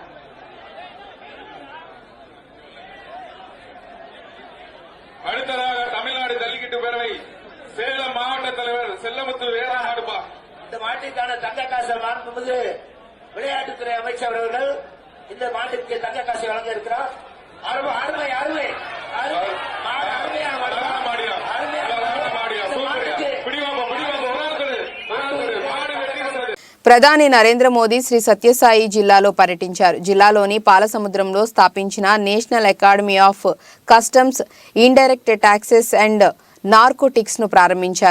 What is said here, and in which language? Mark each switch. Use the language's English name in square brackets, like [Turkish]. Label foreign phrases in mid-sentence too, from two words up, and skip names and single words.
[Tamil] அடுத்ததாக தமிழ்நாடு ஜல்லிக்கட்டு பேரவை சேலம் மாவட்ட தலைவர் செல்லமுத்து வேதா மாடுபா. இந்த மாட்டிற்கான தங்க காசை மாண்புமிகு விளையாட்டுத்துறை அமைச்சர் அவர்கள் இந்த மாட்டிற்கு தங்க காசை வழங்க இருக்கிறார். அருமை அருமை அருமை [Telugu] ప్రధాని నరేంద్ర మోదీ శ్రీ సత్యసాయి జిల్లాలో పర్యటించారు. జిల్లాలోని పాలసముద్రంలో స్థాపించిన నేషనల్ అకాడమీ ఆఫ్ కస్టమ్స్, ఇండైరెక్ట్ ట్యాక్సెస్ అండ్ నార్కోటిక్స్ ను ప్రారంభించారు.